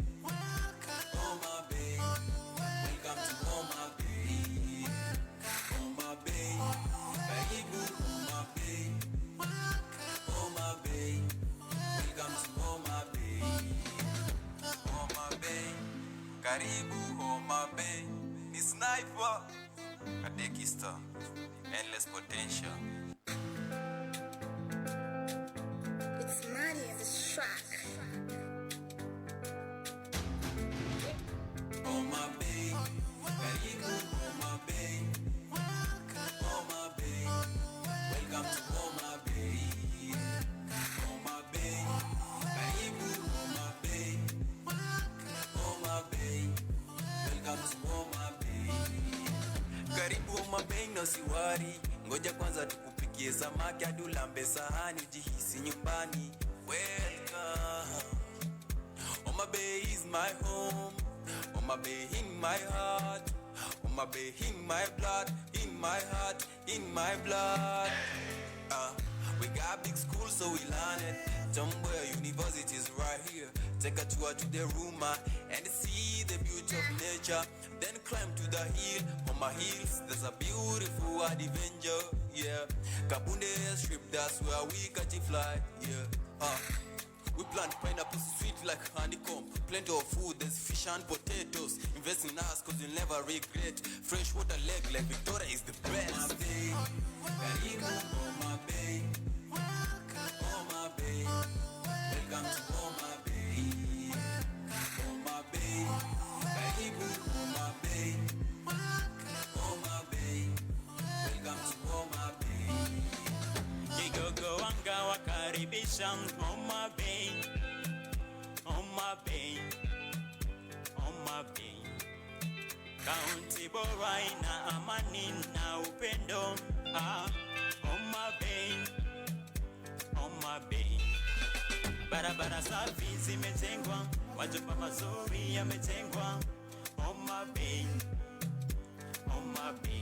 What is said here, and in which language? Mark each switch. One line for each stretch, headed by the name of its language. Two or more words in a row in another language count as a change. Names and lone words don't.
English: Homa Bay, welcome to Homa Bay.
Swahili: Homa Bay, karibu Homa Bay.
English: Homa Bay, welcome to Homa Bay.
Swahili: Homa Bay, karibu Homa Bay. Ni Sniper, Kadekista, Endless Potential.
English: It's money as a track.
Swahili: Homa Bay, karibu Homa Bay.
English: Homa Bay, welcome to Homa Bay.
Swahili: Homa Bay, karibu Homa Bay.
English: Homa Bay, welcome to Homa Bay.
Swahili: Karibu Homa Bay na usiwari, ngoja kwanza tukupikie samaki hadi ulambe sahani ujihisi nyumbani.
English: Welcome. Homa Bay is my home. Homa Bay in my heart. Homa Bay in my blood, in my heart, in my blood. We got big schools so we learn it. Somewhere university's right here. Take a tour to the room and see the beauty of nature. Then climb to the hill. On my hills there's a beautiful adventure. Yeah, Kabunde Strip, that's where we catch a fly. Yeah, we plant pineapples sweet like honeycomb. Plenty of food, there's fish and potatoes. Invest in us cause you'll never regret. Freshwater lake like Victoria is the best.
Swahili: Homa Bay, karibu Homa Bay. Homa Bay,
English: welcome to
Swahili: Homa Bay. Homa Bay, karibu Homa Bay.
English: Homa Bay, welcome to Homa Bay.
Swahili: Kigogo wanga wakaribisha Homa Bay. Homa Bay, Homa Bay. County bora ina amani na upendo. Homa Bay, Homa Bay. Barabara safi zimetengwa, majumba mazuri yametengwa. Homa Bay, Homa Bay.